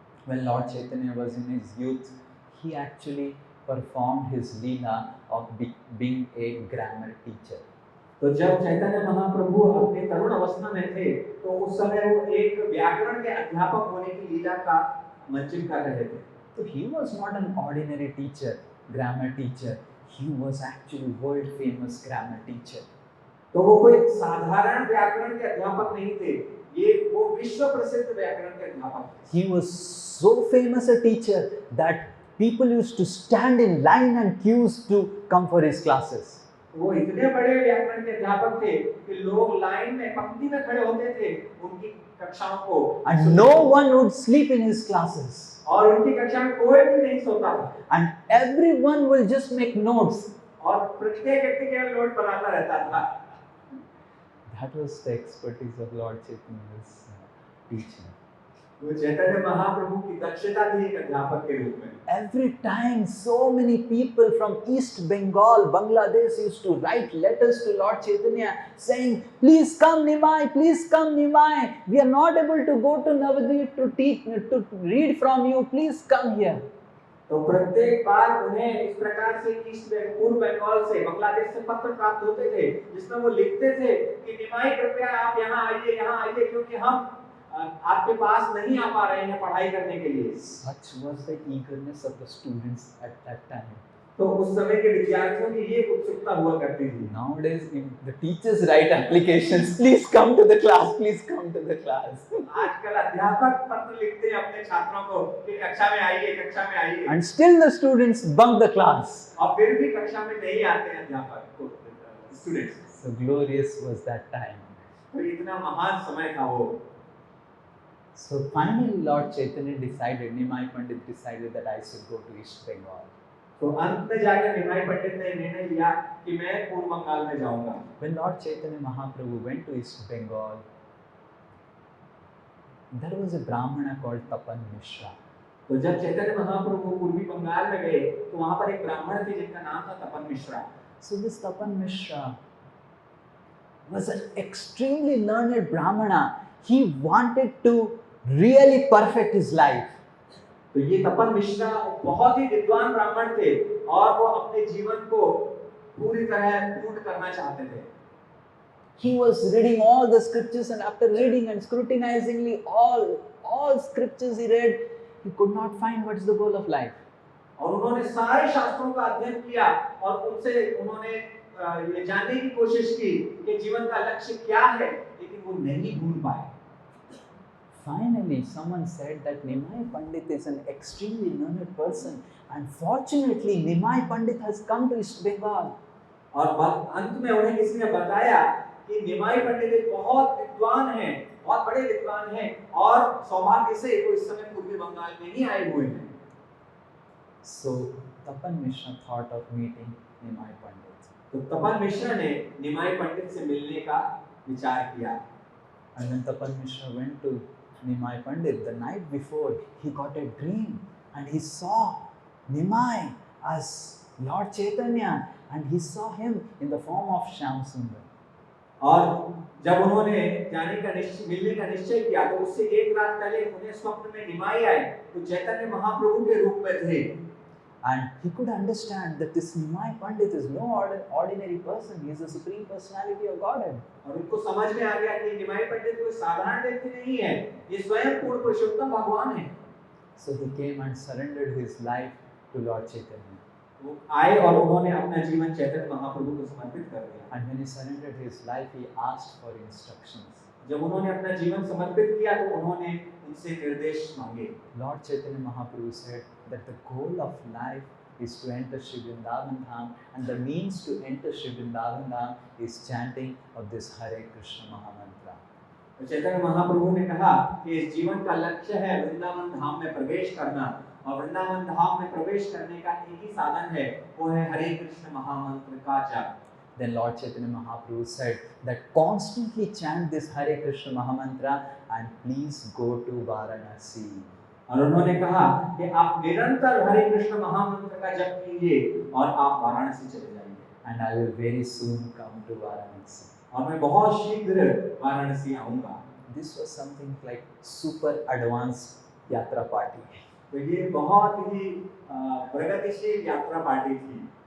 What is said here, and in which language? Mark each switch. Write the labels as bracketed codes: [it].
[en] When Lord Chaitanya was in his youth, he actually performed his leela of being a grammar teacher. [hi] तो जब चैतन्य महाप्रभु अपने तरुण अवस्था में थे, तो उस समय वो एक व्याकरण के अध्यापक होने की लीला का मंचन कर रहे थे। [en] So he was not an ordinary teacher, grammar teacher. He was actually world famous grammar teacher. [hi] तो वो कोई साधारण व्याकरण के अध्यापक नहीं थे, वो विश्व प्रसिद्ध व्याकरण के अध्यापक थे। [en] He was so famous a teacher that people used to stand in line and queues to come for his classes. [hi] वो इतने बड़े व्याकरण के अध्यापक थे कि लोग लाइन में पंक्ति में खड़े होते थे उनकी कक्षाओं को, [en] and no one would sleep in his classes. [hi] और उनकी कक्षा में कोई भी नहीं सोता था। [en] And everyone will just make notes. [hi] और प्रत्येक व्यक्ति केवल नोट बनाता रहता था। [en] That was the expertise of Lord Chaitanya's teaching. [hi] वो चैतन्य महाप्रभु की दक्षता थी एक अध्यापक के रूप में। [en] Every time so many people from East Bengal, Bangladesh used to write letters to Lord Chaitanya saying, please come Nimai, please come Nimai. We are not able to go to Navadvip to teach, to read from you. Please come here. [hi] तो प्रत्येक बार उन्हें इस प्रकार से पूर्व बंगाल से, बांग्लादेश से पत्र प्राप्त होते थे जिसमें वो लिखते थे कि निमाई कृपया आप यहाँ आइए क्योंकि हम आपके पास नहीं आ पा रहे हैं पढ़ाई करने के लिए। [en] Such was the eagerness of the students at that time. [hi] तो उस समय के विद्यार्थियों की ये उत्सुकता हुआ करती थी। [en] Nowadays, the teachers write applications. Please come to the class. Please come to the class. [hi] आजकल अध्यापक पत्र लिखते हैं अपने छात्रों को कि कक्षा में आइए। [en] And still the students bunk the class. [hi] और फिर भी कक्षा में नहीं आते हैं अध्यापक को students। [en] So glorious was that time. [hi] तो इतना महान समय था वो। [en] So finally, Lord Chaitanya decided, Nimai Pandit decided that I should go to East Bengal. [hi] तो अंत में जाकर निमाई पंडित ने निर्णय लिया कि मैं पूर्व बंगाल में जाऊंगा। [en] When Lord Chaitanya Mahaprabhu went to East Bengal, there was a Brahmana called Tapan Mishra. [hi] तो जब चैतन्य महाप्रभु पूर्वी बंगाल में गए तो वहां पर एक ब्राह्मण थे जिनका नाम था तपन Mishra. [en] So this Tapan Mishra was an extremely learned Brahmana. He wanted to really perfect his life. [hi] तो ये तपन मिश्रा बहुत ही विद्वान ब्राह्मण थे और वो अपने जीवन को पूरी तरह पूर्ण करना चाहते थे। [en] He was reading all the scriptures, and after reading and scrutinizingly all scriptures he read, he could not find what is the goal of life. [hi] और उन्होंने सारे शास्त्रों का अध्ययन किया और उनसे उन्होंने ये जानने की कोशिश की कि जीवन का लक्ष्य क्या है, लेकिन वो नहीं ढूंढ पाए। [en] Finally, someone said that Nimai Pandit is an extremely learned person, and fortunately, Nimai Pandit has come to East Bengal. [hi] और अंत में उन्हें किसी ने बताया कि निमाई पंडित एक बहुत विद्वान हैं, बहुत बड़े विद्वान हैं और सौभाग्य से वो इस समय पूर्वी बंगाल में ही आए हुए हैं। [en] So Tapan Mishra thought of meeting Nimai Pandit. [hi] तो तपन मिश्रा ने निमाई पंडित से मिलने का विचार किया। [en] And when Tapan Mishra went to Nimai Pandit, the night before, he got a dream and he saw Nimai as Lord Chaitanya, and he saw him in the form of Shyam Sundar. [hi] और जब उन्होंने मिलने का निश्चय किया तो उससे एक रात पहले उन्हें स्वप्न में निमाई आए तो चैतन्य महाप्रभु के रूप में थे। [en] And he could understand that this Nimai Pandit is no ordinary person. He is the supreme personality of Godhead. [hi] और उनको समझ में आ गया कि निमाई पंडित कोई साधारण व्यक्ति नहीं है, ये स्वयं पूर्ण पुरुषोत्तम भगवान है। [en] So he came and surrendered his life to Lord Chaitanya. [hi] वो आए और उन्होंने अपना जीवन चैतन्य महाप्रभु को समर्पित कर दिया। [en] And when he surrendered his life, he asked for instructions. [hi] जब उन्होंने अपना जीवन समर्पित किया तो उन्होंने उनसे निर्देश मांगे। [en] Lord Chaitanya Mahaprabhu said that the goal of life is to enter Shri Vrindavan Dham, and the means to enter Shri Vrindavan Dham is chanting of this Hare Krishna Mahamantra. [hi] तो चैतन्य महाप्रभु ने कहा कि इस जीवन का लक्ष्य है वृंदावन धाम में प्रवेश करना, और वृंदावन धाम में प्रवेश करने का एक ही साधन है, वो है हरे कृष्ण महामंत्र का जाप। [en] Then Lord Chaitanya Mahaprabhu said that constantly chant this Hare Krishna Mahamantra and please go to Varanasi. [hi] और उन्होंने कहा कि आप निरंतर हरे कृष्ण महामंत्र का जप कीजिए और आप वाराणसी चले जाइए। [en] And I will very soon come to Varanasi. [hi] और मैं बहुत शीघ्र वाराणसी आऊंगा। [en] This was something like super advanced yatra party. [hi] तो ये बहुत ही प्रगतिशील यात्रा पार्टी थी।